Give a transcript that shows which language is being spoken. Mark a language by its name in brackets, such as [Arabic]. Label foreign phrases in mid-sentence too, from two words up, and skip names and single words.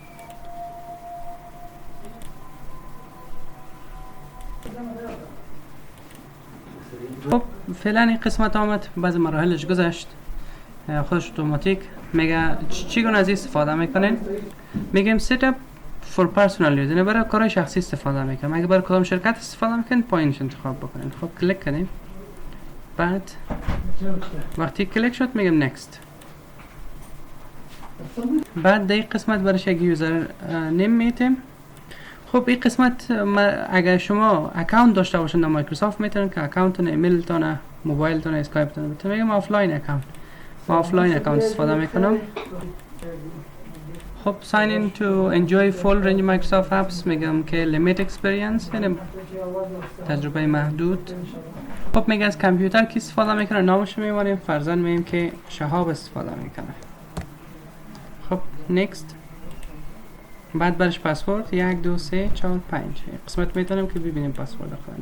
[Persian] خب فعلا این قسمت آمد، بعضی مراحلش گذشت، خودش اتوماتیک میگه چگونه از این استفاده میکنین. [English] میگیم set up for personal use، [Persian] یعنی برای کارهای شخصی استفاده میکنم. اگه برای کدام شرکت استفاده میکنین پایینش انتخاب بکنین. خب کلیک کنیم. بعد وقتی کلیک شد میگم next. بعد در این قسمت برایش یک [English] user name [Persian] میتیم. خب این قسمت اگر شما اکاونت داشته باشین در مایکروسافت میتونین که اکاونتتون، ایمیلتون، موبایلتون، اسکایپتون بتونین. میگم [English] offline account. [Persian] ما [English] offline account [Persian] استفاده میکنم. [English] خب sign in to enjoy full range Microsoft apps [Persian] میگم که [English] limit experience، [Persian] یعنی تجربه محدود. خب میگه از کامپیوتر کی استفاده میکنه، نامش میبریم. فرضاً میگیم که شهاب استفاده میکنه. خب next. بعد برش پسورد 1 2 3 4 5 قسمت میتونم که ببینیم پسورد خود.